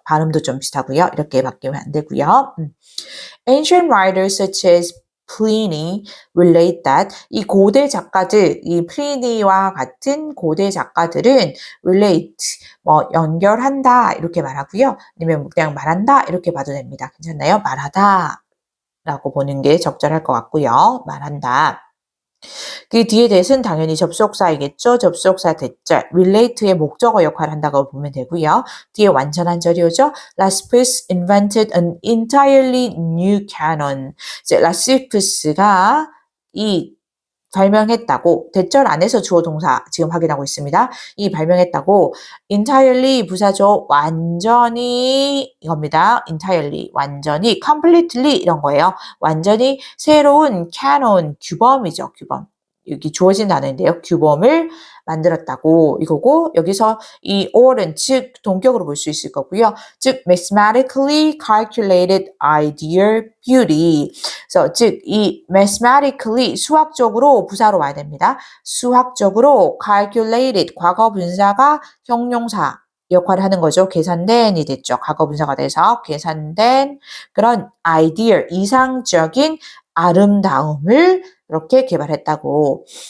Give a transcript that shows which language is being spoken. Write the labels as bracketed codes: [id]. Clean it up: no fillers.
[ko] 발음도 좀 비슷하고요. 이렇게 바뀌면 안 되고요. [en] Ancient writers such as Pliny relate that [ko] 이 고대 작가들, 이 플리니와 같은 고대 작가들은 relate, 연결한다 이렇게 말하고요. 아니면 그냥 말한다 이렇게 봐도 됩니다. 괜찮나요? 말하다 라고 보는 게 적절할 것 같고요. 말한다. 그 뒤에 대신 당연히 접속사이겠죠. 접속사 대절, relate의 목적어 역할을 한다고 보면 되고요. 뒤에 완전한 절이오죠. [en] 라시푸스 invented an entirely new canon. [ko] 이제 라시푸스가 발명했다고 대절 안에서 주어 동사 지금 확인하고 있습니다. 발명했다고 entirely 부사죠. 완전히 이겁니다. entirely 완전히 completely 이런 거예요. 완전히 새로운 canon 규범이죠. 규범. 여기 주어진 단어인데요. 규범을 만들었다고 이거고 여기서 이 or은 즉 동격으로 볼 수 있을 거고요. [en] 즉 mathematically calculated ideal beauty. [ko] 그래서 즉 이 mathematically 수학적으로 부사로 와야 됩니다. 수학적으로 calculated 과거 분사가 형용사 역할을 하는 거죠. 계산된이 됐죠. 과거 분사가 돼서 계산된 그런 ideal 이상적인 아름다움을 이렇게 개발했다고.